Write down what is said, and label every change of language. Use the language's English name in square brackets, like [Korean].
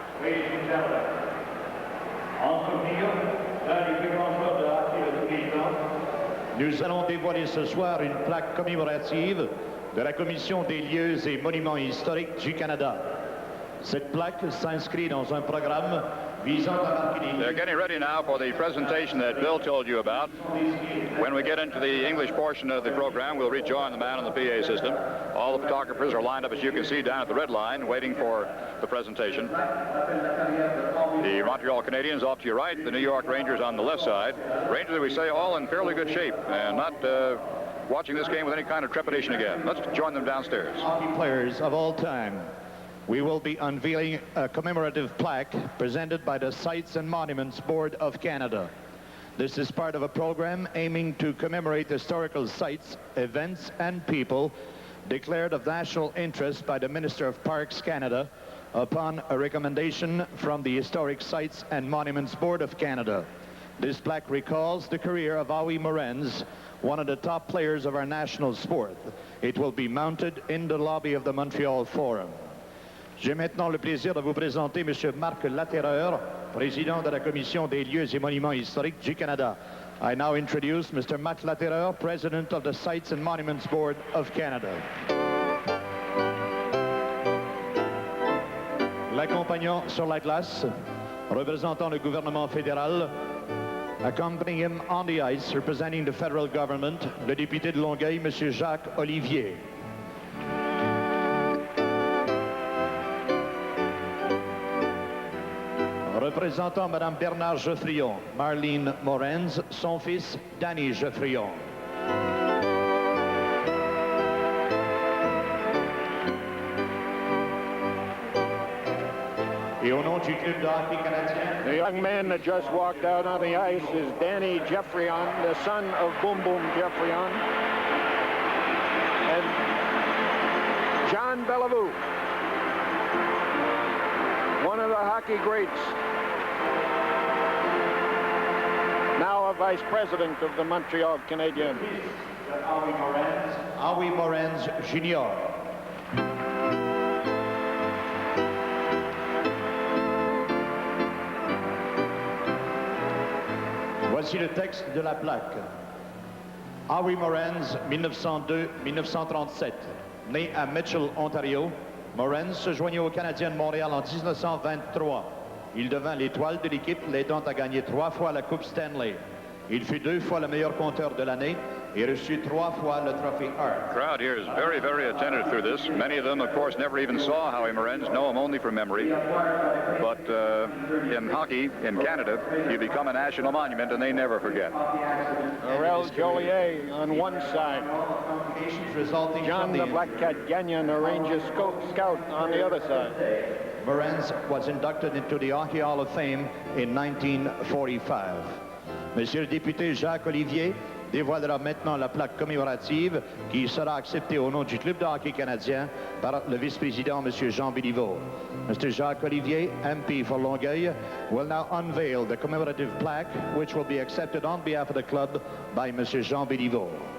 [English] Ladies and gentlemen, [French] en souvenir d'un des plus grands joueurs de hockey de tous les temps, nous allons dévoiler ce soir une plaque commémorative de la Commission des lieux et monuments historiques du Canada. Cette plaque s'inscrit dans un programme visant à marquer les [English] They're getting ready now for the presentation that Bill told you about. When we get into the English portion of the program, we'll rejoin the man on the PA system. All the photographers are lined up, as you can see, down at the red line, waiting for the presentation. Montreal Canadiens off to your right, the New York Rangers on the left side. Rangers, we say, all in fairly good shape and not watching this game with any kind of trepidation again. Let's join them downstairs. Hockey players of all time. We will be unveiling a commemorative plaque presented by the Sites and Monuments Board of Canada. This is part of a program aiming to commemorate historical sites, events, and people declared of national interest by the Minister of Parks Canada upon a recommendation from the Historic Sites and Monuments Board of Canada. This plaque recalls the career of Howie Morenz, one of the top players of our national sport. It will be mounted in the lobby of the Montreal Forum. [French] J'ai maintenant le plaisir de vous présenter M. Marc Latterreur, président de la Commission des lieux et monuments historiques du Canada. [English] I now introduce Mr. Marc Latterreur, president of the Sites and Monuments Board of Canada. [French] L'accompagnant sur la glace, représentant le gouvernement fédéral, [English] accompanying him on the ice, representing the federal government, [French] le député de Longueuil, M. Jacques Olivier. Représentant Mme Bernard Geoffrion, Marlene Morenz, son fils Danny Geoffrion. Et au nom du club de hockey canadien, [English] The young man that just walked out on the ice is Danny Geoffrion, the son of Boom Boom Geoffrion. And John Bellevue, one of the hockey greats, now a vice president of the Montreal Canadiens. Howie Morenz Jr. [French] Voici le texte de la plaque. Howie Morenz, 1902-1937. Né à Mitchell, Ontario, Morenz se joignit aux Canadiens de Montréal en 1923. Il devint l'étoile de l'équipe, l'aidant à gagner 3 fois la Coupe Stanley. Il fut 2 fois le meilleur compteur de l'année et reçut 3 fois le trophée Hart. [English] The crowd here is very, very attentive through this. Many of them, of course, never even saw Howie Morenz, know him only from memory. But in hockey, in Canada, you become a national monument and they never forget. Aurel Joliet on one side. John the Black Cat Gagnon, a Ranger scout, on the other side. Morenz was inducted into the Hockey Hall of Fame in 1945. [French] Monsieur le député Jacques Olivier dévoilera maintenant la plaque commémorative qui sera acceptée au nom du club de hockey canadien par le vice-président Monsieur Jean Béliveau. [English] Mr. Jacques Olivier, MP for Longueuil, will now unveil the commemorative plaque which will be accepted on behalf of the club by Monsieur Jean Béliveau.